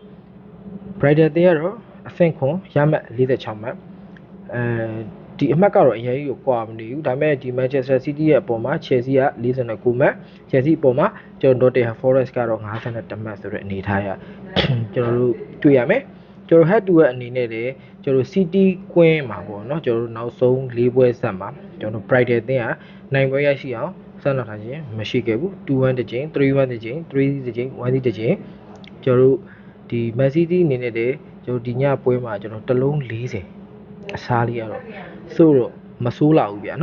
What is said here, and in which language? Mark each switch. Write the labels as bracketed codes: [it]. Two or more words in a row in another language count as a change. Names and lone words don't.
[my] Brighton အသင်းကတော့အဆင့်9ရမှတ်46မှတ်ဒီအမှတ်ကတော့အရင်ကြီးကိုကွာမနေဘူးဒါပေမဲ့ဒီ Manchester City ရဲ့အပေါ်မှာ Chelsea က49မှတ် Chelsea အပေါ်မှာကျွန်တော် Nottingham Forest ကတော့52မှတ်ဆိုတဲ့အနေထားရကျွန်တော်တို့တွေ့ရမယ်ကျွန်တော် [en] head to head [my] အနေနဲ့လည်းကျွန်တော် City ကွင်းမှာပေါ့နော်ကျွန်တော်တို့နောက်ဆုံး၄ပွဲဆက်မှာကျွန်တော် Brighton အသင်းကနိုင်ပွဲရရှိအောင်ဆက်လက်ထားခြင်းမရှိခဲ့ဘူး2-1တစ်ကြိမ်3-1တစ်ကြိမ်3-1 တစ်ကြိမ်1-1တစ်ကြိမ်ကျွန်တော်တို့ဒီ Man City အနေနဲ့လည်းကျွန်တော်ဒီညပွဲမှာကျွန်တော်တစ်လုံး40အစားလေးရတော့ဆိုတော့မဆိုးလာဘူးဗျာ